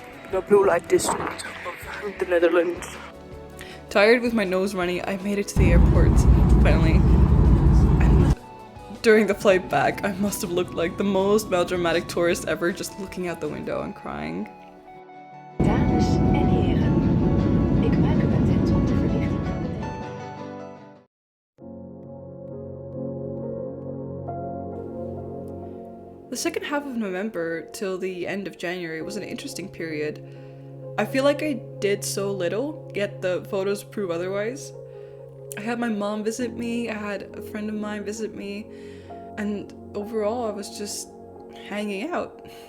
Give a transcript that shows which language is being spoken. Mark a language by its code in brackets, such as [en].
[en] The blue light district of the Netherlands. Tired with my nose running, I made it to the airport, finally. And during the flight back, I must have looked like the most melodramatic tourist ever, just looking out the window and crying. [nl] Dames en heren, ik maak u attent op de verlichting van het dek. [en] The second half of November till the end of January was an interesting period. I feel like I did so little, yet the photos prove otherwise. I had my mom visit me, I had a friend of mine visit me, and overall I was just hanging out.